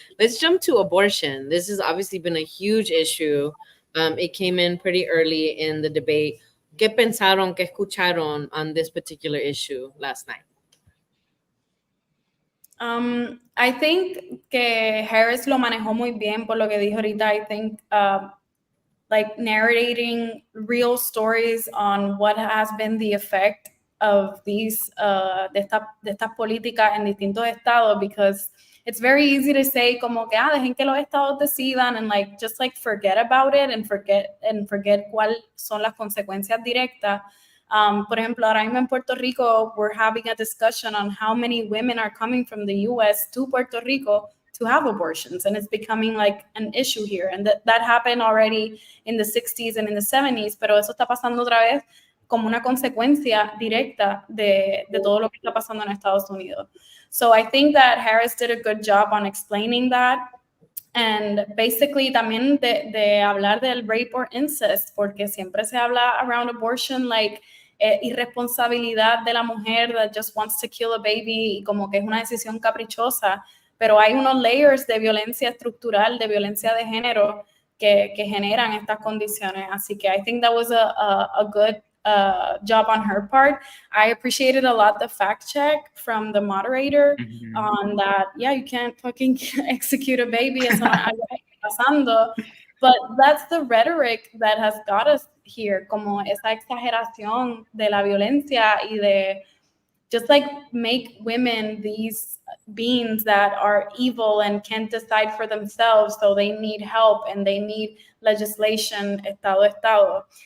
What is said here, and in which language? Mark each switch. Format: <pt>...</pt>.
<en>Let's jump to abortion. This has obviously been a huge issue. It came in pretty early in the debate.</en> <es>¿Qué pensaron, qué escucharon</es> <en>on this particular issue last night? I think</en> <es>que Harris lo manejó muy bien por lo que dijo ahorita.</es> <en>I think like narrating real stories on what has been the effect of these</en> <es>de estas políticas en distintos estados,</es> <en>because it's very easy to say</en> <es>como que dejen que los estados decidan</es> <en>and like just like forget about it and forget</en> <es>cuáles son las consecuencias directas. Por ejemplo, ahora mismo en Puerto Rico,</es> <en>we're having a discussion on how many women are coming from the U.S. to Puerto Rico to have abortions, and it's becoming like an issue here. And that happened already in the 60s and in the 70s,</en> <es>pero eso está pasando otra vez como una consecuencia directa de todo lo que está pasando en Estados Unidos.</es> <en>So I think that Harris did a good job on explaining that. And basically</en> <es>también de hablar del</es> <en>rape or incest,</en> <es>porque siempre se habla</es> <en>around abortion like</en> <es>irresponsabilidad de la mujer</es> <en>that just wants to kill a baby</en> <es>y como que es una decisión caprichosa, pero hay unos layers de violencia estructural, de violencia de género que generan estas condiciones. Así que</es> <en>I think that was a good job on her part. I appreciated a lot the fact check from the moderator on that. Yeah, you can't fucking execute a baby.</en> <es>Eso no es pasando.</es> <en>But that's the rhetoric that has got us here,</en> <es>como esa exageración de la violencia y de</es> <en>just like make women these beings that are evil and can't decide for themselves, so they need help and they need legislation, estado.</en>